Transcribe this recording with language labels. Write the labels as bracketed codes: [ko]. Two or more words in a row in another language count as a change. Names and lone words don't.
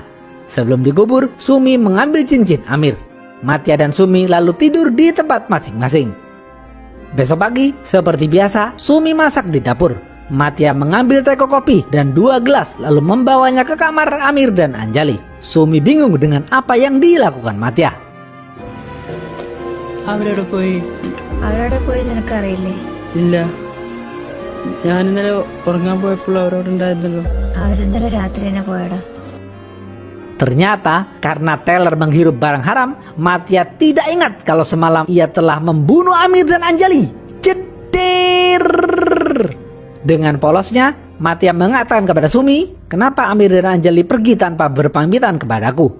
[id] Sebelum dikubur, Sumi mengambil cincin Amir. Matya dan Sumi lalu tidur di tempat masing-masing. Besok pagi, seperti biasa, Sumi masak di dapur. Matya mengambil teko kopi dan 2 gelas lalu membawanya ke kamar Amir dan Anjali. Sumi bingung dengan apa yang dilakukan Matya. [ml] അവരവിടെ പോയി നിനക്കറിയില്ലേ? ഇല്ല, ഞാൻ ഇന്നലെ ഉറങ്ങാൻ പോയപ്പോൾ അവരോട് ഉണ്ടായിരുന്നല്ലോ. അവരിന്നലെ രാത്രി തന്നെ പോയടാ. [id] Ternyata karena Teller menghirup barang haram, Matya tidak ingat kalau semalam ia telah membunuh Amir dan Anjali. Cetir. Dengan polosnya, Matya mengatakan kepada Sumi, kenapa Amir dan Anjali pergi tanpa berpamitan kepadaku?